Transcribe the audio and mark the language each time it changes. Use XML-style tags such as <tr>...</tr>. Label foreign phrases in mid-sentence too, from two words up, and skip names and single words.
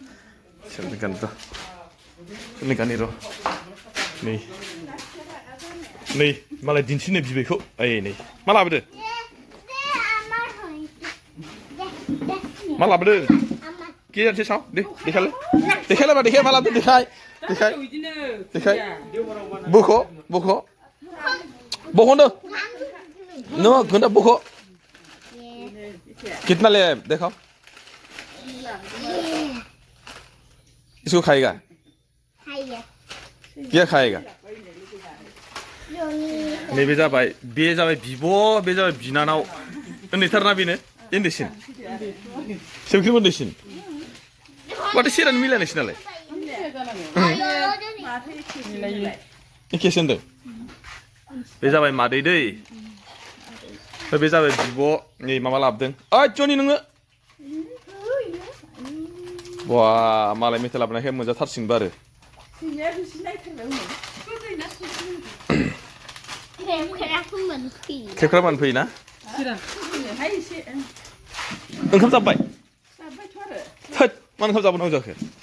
<brx>सोरनिगानि र' नै मालाय दिन्थिनो बिबैखौ ओइ नै मा लाबोदो मा लाबोदो गेजेरसे साव दे देखायलाय मा देखाय मा लाबोदो देखाय बख' होनदो नो खोन्था बख'</brx> <hi>कितना ले देखो इसको खाएगा क्या खाएगा</hi> <brx>नैबे जाबाय बिब' बे जाबाय बिनानाव उन्दैथारना बेनो उन्दैसिन सोरखौ उन्दैसिन माथो सेरानो मिलाया नोंसिनालाय एखेसो होनदों बे जाबाय मादै दै बे जाबाय बिब' नै माबा लाबोदों ओइ जनि नोङो बा मालाय मेथाइ लाबोनायखाय मोनजाथारसिगोनबो आरो खेबख्रा मोनफैयो ना ओंखाम जाबाय थोद मा ओंखाम जाबावनांगौ जाखो</brx>